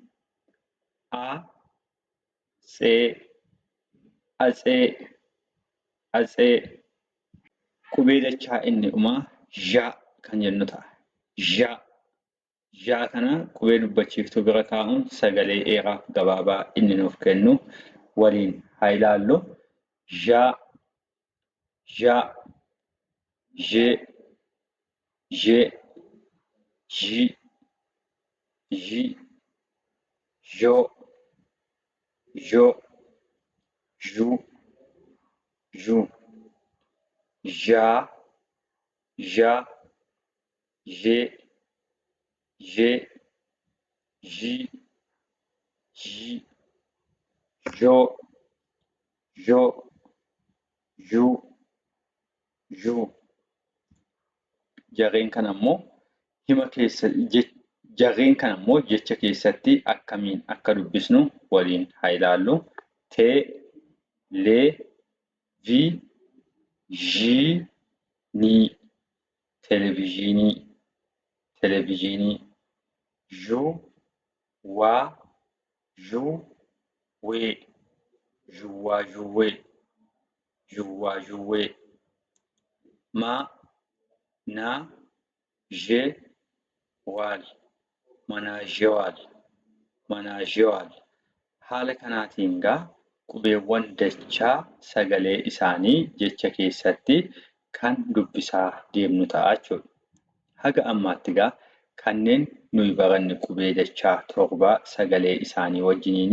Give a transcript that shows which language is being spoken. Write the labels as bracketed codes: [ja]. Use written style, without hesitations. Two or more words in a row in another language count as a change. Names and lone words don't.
[om] Atsee, atsee, atsee. Qubee dachaa inni dhumaa zha kan jennu ta'a. Zha. Zha kana qubee dubbachiiftuu bira kaa'uun sagalee dheeraa fi gabaabaa inni nuuf kennu waliin haa ilaallu. Zha, ja, je, je, ji, ji, jo, jo, ju, ju, ja, ja, je, je, ji, ji, jo, jo, ju, ju. Jarreen kana immoo jarreen kana immoo jecha keessatti akkamiin akka dubbisnu waliin haa ilaallu. Te, le, vi, ji, ni, televizyinii, televizyinii, ju, wa, ju, we, juwaa, juwee, juwaa, juwee, ma, na, je, waal, manaajewaal, manaajewaal. Haala kanaatiin gaa qubeewwan dachaa sagalee isaanii jecha keessatti kan dubbisaa deemnu ta'a jechuudha. Haga ammaatti gaa kanneen nuyi baranne qubee dachaa torbaa sagalee isaanii wajjiniini.